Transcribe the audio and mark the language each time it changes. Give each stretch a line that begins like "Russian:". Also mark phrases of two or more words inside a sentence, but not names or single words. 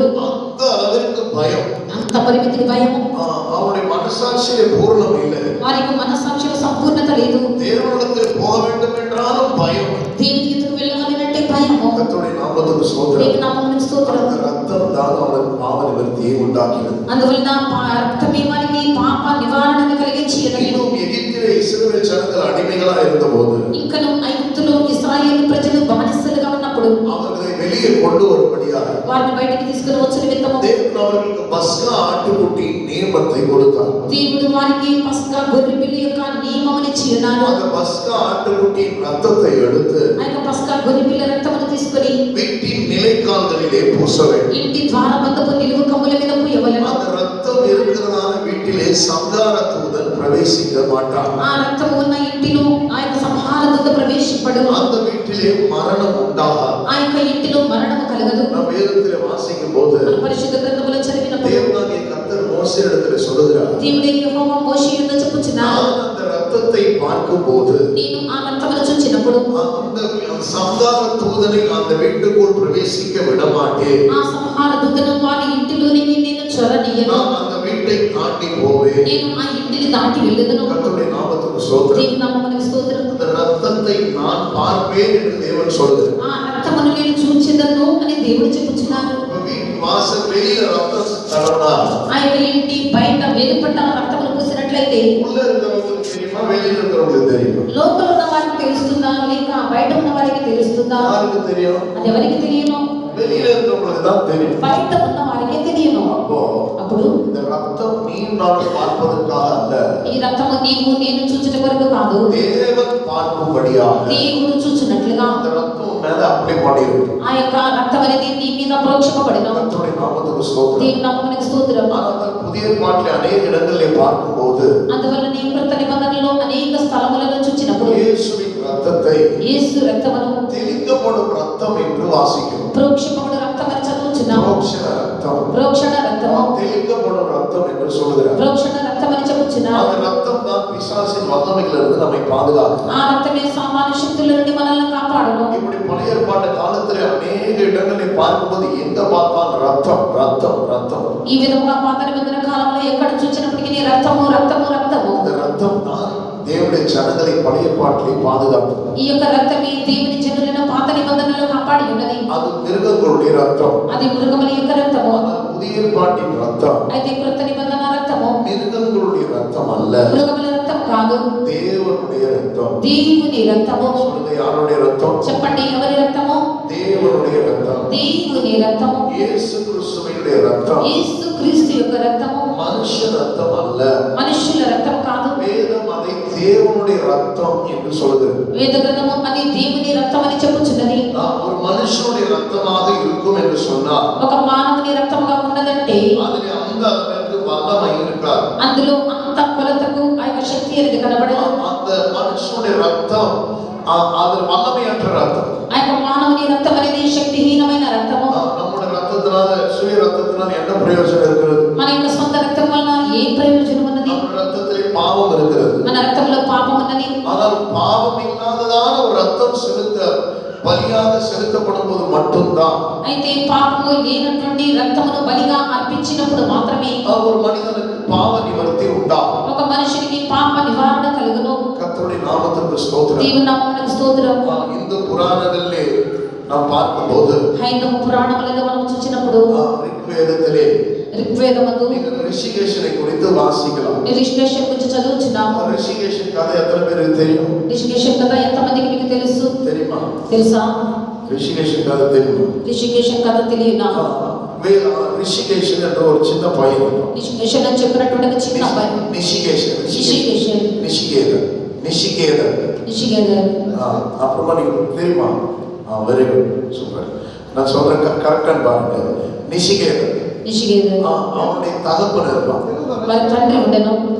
Tamil: அந்த அளவிற்கு பயம்.
Telugu: అంత పరిమితికి భయము.
Tamil: அவனுடைய மனசாட்சியிலே பூர்ணம் இல்லை.
Telugu: వారికి మనస్సాక్షిలో సంపూర్ణత లేదు.
Tamil: தேவனிடத்தில் போக வேண்டும் என்றாலும் பயம்.
Telugu: దేవుని ఎదుగు వెళ్ళాలంటే భయము.
Tamil: கர்த்தருடைய நாமத்துக்கு ஸ்தோத்திரம்.
Telugu: దేవుని నామమునకు స్తోత్రం.
Tamil: அந்த ரத்தம் தான் அவனுக்கு பாவ நிவர்த்தியை உண்டாக்கினது.
Telugu: అందువలన రక్తమే వారికి పాప నివారణను కలిగించినది.
Tamil: இன்னும் எகிப்திலே இஸ்ரவேல் ஜனங்கள் அடிமைகளா இருந்தபோது
Telugu: ఇంకను ఐగుప్తులో ఇశ్రాయేలు ప్రజలు బానిసలుగా ఉన్నప్పుడు
Tamil: அவர்களை வெளியே கொண்டு வரும்படியாக
Telugu: వారిని బయటికి తీసుకుని వచ్చిన నిమిత్తము
Tamil: தேவன் அவர்களுக்கு பஸ்கா ஆட்டுக்குட்டி நியமத்தை கொடுத்தார்.
Telugu: దేవుడు వారికి పస్కా గొర్రె పిల్ల యొక్క నియమమునిచ్చి ఉన్నాడు.
Tamil: அந்த பஸ்கா ஆட்டுக்குட்டியின் ரத்தத்தை எடுத்து
Telugu: ఆ యొక్క పస్కా గొర్రె పిల్ల రక్తమును తీసుకొని
Tamil: வீட்டின் நிலைக்கால்களிலே பூச வேண்டும்.
Telugu: ఇంటి ద్వారబంధపు నిలువు కమ్ముల మీద పూయవలెను.
Tamil: அந்த ரத்தம் இருக்கிறதான வீட்டிலே சங்கார தூதன் பிரவேசிக்க மாட்டான்.
Telugu: ఆ రక్తము ఉన్న ఇంటిలో ఆ యొక్క సంహార దూత ప్రవేశింపడు.
Tamil: அந்த வீட்டிலே மரணம் உண்டாகாது.
Telugu: ఆ యొక్క ఇంటిలో మరణము కలగదు.
Tamil: நாம் வேதத்திலே வாசிக்கும் போது
Telugu: పరిశుద్ధ గ్రంథములో చదివినప్పుడు
Tamil: தேவனாகிய கர்த்தர் மோசேயிடத்திலே சொல்லுகிறார்,
Telugu: దేవుడే యెహోవా మోషే యుద్ధ చెప్పుచున్నాడు,
Tamil: நான் அந்த ரத்தத்தை பார்க்கும்போது
Telugu: నేను ఆ రక్తమును చూచినప్పుడు
Tamil: அந்த சங்கார தூதனை அந்த வீட்டுக்குள் பிரவேசிக்க விட மாட்டேன்.
Telugu: ఆ సంహార దూతను వారి ఇంటిలోనికి నేను చొరనీయను.
Tamil: நான் அந்த வீட்டு வீட்டை தாண்டி போவேன்.
Telugu: నేను ఆ ఇంటిని దాటి వెళ్ళదును.
Tamil: கர்த்தருடைய நாமத்துக்கு ஸ்தோத்திரம்.
Telugu: దేవుని నామమునకు స్తోత్రం.
Tamil: அந்த ரத்தத்தை நான் பார்ப்பேன் என்று தேவன் சொல்லுகிறார்.
Telugu: ఆ రక్తమును నేను చూచెదను అని దేవుడు చెప్పుచున్నారు.
Tamil: வீட்டு வாசல் வெளியில ரத்தம் தடவனா
Telugu: ఆ యొక్క ఇంటి బయట వెలుపట రక్తమును పూసినట్లయితే
Tamil: உள்ள இருக்கிறவங்களுக்கு தெரியுமா, வெளியில இருக்கிறவங்களுக்கு தெரியுமா?
Telugu: లోపల ఉన్న వారికి తెలుస్తుందా లేక బయట ఉన్న వారికి తెలుస్తుందా?
Tamil: யாருக்கு தெரியும்?
Telugu: అది ఎవరికి తెలియను?
Tamil: வெளியில இருக்கிறவங்களுக்கு தான் தெரியும்.
Telugu: బయట ఉన్న వారికే తెలియను. అప్పుడు
Tamil: இந்த ரத்தம் நீ நான் பார்ப்பதற்காக அல்ல,
Telugu: ఈ రక్తము నీవు నేను చూచుట కొరకు కాదు,
Tamil: தேவன் பார்க்கும்படியாக
Telugu: దేవుడు చూచునట్లుగా
Tamil: இந்த ரத்தம் மேல அப்ளை பண்ணிருக்கு.
Telugu: ఆ యొక్క రక్తం అనేది నీ మీద ప్రోక్షింపబడిన.
Tamil: கர்த்தருடைய நாமத்துக்கு ஸ்தோத்திரம்.
Telugu: దేవుని నామమునకు స్తోత్రం.
Tamil: ஆனால் புதிய ஏற்பாட்டிலே அநேக இடங்களிலே பார்க்கும்போது
Telugu: అందువల్ల నీ కృత నిబంధనలో అనేక స్థలములను చూచినప్పుడు
Tamil: இயேசுவின் ரத்தத்தை
Telugu: యేసు రక్తమును
Tamil: தெளிக்கப்படும் ரத்தம் என்று வாசிக்கிறோம்.
Telugu: ప్రోక్షింపబడు రక్తం అని చదువుచున్నాము.
Tamil: புரோக்ஷண ரத்தம்,
Telugu: ప్రోక్షణ రక్తము,
Tamil: தெளிக்கப்படும் ரத்தம் என்று சொல்லுகிறார்.
Telugu: ప్రోక్షణ రక్తం అని చెప్పుచున్నాము.
Tamil: அந்த ரத்தம் தான் பிசாசின் வல்லமையிலிருந்து நம்மை பாதுகாக்கும்.
Telugu: ఆ రక్తమే సామాన్య శక్తుల నుండి మనల్ని కాపాడును.
Tamil: இப்படி பழைய ஏற்பாட்டு காலத்திலே அநேக இடங்களில் பார்க்கும்போது எங்க பார்த்தாலும் ரத்தம் ரத்தம் ரத்தம்.
Telugu: ఈ విధంగా పాత నిబంధన కాలంలో ఎక్కడ చూసినప్పటికీ రక్తము రక్తము రక్తము.
Tamil: இந்த ரத்தம் தான் தேவனுடைய ஜனங்களை பழைய ஏற்பாட்டிலே பாதுகாக்கும்.
Telugu: ఈ యొక్క రక్తమే దేవుని జనులను పాత నిబంధనలో కాపాడి ఉన్నది.
Tamil: அது மிருகங்களுடைய ரத்தம்.
Telugu: అది మృగముల యొక్క రక్తము.
Tamil: ஆனால் புதிய ஏற்பாட்டின் ரத்தம்
Telugu: అయితే కృత నిబంధన రక్తము
Tamil: மிருகங்களுடைய ரத்தம் அல்ல,
Telugu: మృగముల రక్తం కాదు,
Tamil: தேவனுடைய ரத்தம்.
Telugu: దేవుని రక్తము.
Tamil: சொல்லுங்க, யாருடைய ரத்தம்?
Telugu: చెప్పండి, ఎవరి రక్తము?
Tamil: தேவனுடைய ரத்தம்.
Telugu: దేవుని రక్తము.
Tamil: இயேசு கிறிஸ்துவினுடைய ரத்தம்
Telugu: యేసు క్రీస్తు యొక్క రక్తము
Tamil: மனுஷ ரத்தம் அல்ல.
Telugu: మనుష్యుల రక్తం కాదు.
Tamil: வேதம் அதை தேவனுடைய ரத்தம் என்று சொல்லுகிறது.
Telugu: వేద గ్రంథము అది దేవుని రక్తం అని చెప్పుచున్నది.
Tamil: ஒரு மனுஷனுடைய ரத்தமாக இருக்கும் என்று சொன்னால்
Telugu: ఒక మానవుని రక్తముగా ఉన్నదంటే
Tamil: அதில் அந்த அளவிற்கு வல்லமை இருக்காது.
Telugu: అందులో అంత కొలతకు ఆ యొక్క శక్తి అనేది కనబడదు.
Tamil: அந்த மனுஷனுடைய ரத்தம் அது வல்லமையற்ற ரத்தம்.
Telugu: ఆ యొక్క మానవుని రక్తం అనేది శక్తిహీనమైన రక్తము.
Tamil: நம்முடைய ரத்தத்தினால சுய ரத்தத்தினால என்ன பிரயோஜனம் இருக்கிறது?
Telugu: మన యొక్క సొంత రక్తం వలన ఏ ప్రయోజనం ఉన్నది?
Tamil: நம்ம ரத்தத்திலே பாவம் இருக்கிறது.
Telugu: మన రక్తంలో పాపం ఉన్నది.
Tamil: ஆனால் பாவம் இல்லாததான ஒரு ரத்தம் பலியாக செலுத்தப்படும் போது மட்டும்தான்
Telugu: అయితే పాపము లేనటువంటి రక్తమును బలిగా అర్పించినప్పుడు మాత్రమే
Tamil: ஒரு மனிதனுக்கு பாவ நிவர்த்தி உண்டாகும்.
Telugu: ఒక మనిషికి పాప నివారణ కలుగును.
Tamil: கர்த்தருடைய நாமத்துக்கு ஸ்தோத்திரம்.
Telugu: దేవుని నామమునకు స్తోత్రం.
Tamil: இந்த புராணங்களிலே நாம் பார்க்கும்போது
Telugu: హైందవ పురాణములలో మనం చూసినప్పుడు
Tamil: ரிக்வேதத்திலே
Telugu: ఋగ్వేదమందు
Tamil: நீங்கள் ரிஷிகேஷனை குறித்து வாசிக்கலாம்.
Telugu: రిషికేశం గురించి చదువుచున్నాము.
Tamil: ரிஷிகேஷன் கதை எத்தனை பேருக்கு தெரியும்?
Telugu: రిషికేశం కథ ఎంతమందికి మీకు తెలుసు?
Tamil: தெரியுமா?
Telugu: తెలుసా?
Tamil: ரிஷிகேஷன் கதை தெரியுமா?
Telugu: రిషికేశం కథ తెలియనా?
Tamil: ரிஷிகேஷன் என்ற ஒரு சின்ன பையன் இருக்கும்.
Telugu: రిషికేశం అని చెప్పినటువంటి ఒక చిన్న అబ్బాయి.
Tamil: நிஷிகேஷன்
Telugu: రిషికేశం,
Tamil: நிஷிகேதன் நிஷிகேதன்
Telugu: రిషికేశం.
Tamil: அப்புறமா நீங்க தெரியுமா?
English: very good,
Tamil: சூப்பர். நான் சொல்றேன் கரெக்டான்னு பாருங்க. நிஷிகேதன்
Telugu: రిషికేశం
Tamil: அவனுடைய தகப்பன் இருப்பான்.
Telugu: వారి తండ్రి ఉండెను.